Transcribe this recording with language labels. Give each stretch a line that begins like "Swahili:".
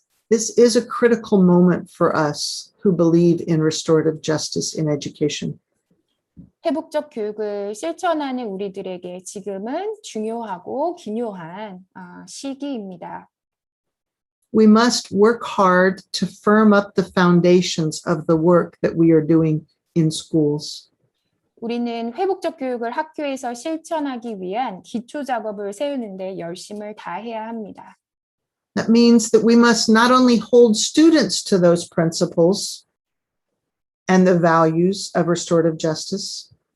English: This is a critical moment for us who believe in restorative justice in education.
Korean: 회복적 교육을 실천하는 우리들에게 지금은 중요하고 기묘한 시기입니다.
English: We must work hard to firm up the foundations of the work that we are doing in schools.
Korean: 우리는 회복적 교육을 학교에서 실천하기 위한 기초 작업을 세우는데 열심을 다해야 합니다.
English: That means that we must not only hold students to those principles and the values of restorative justice,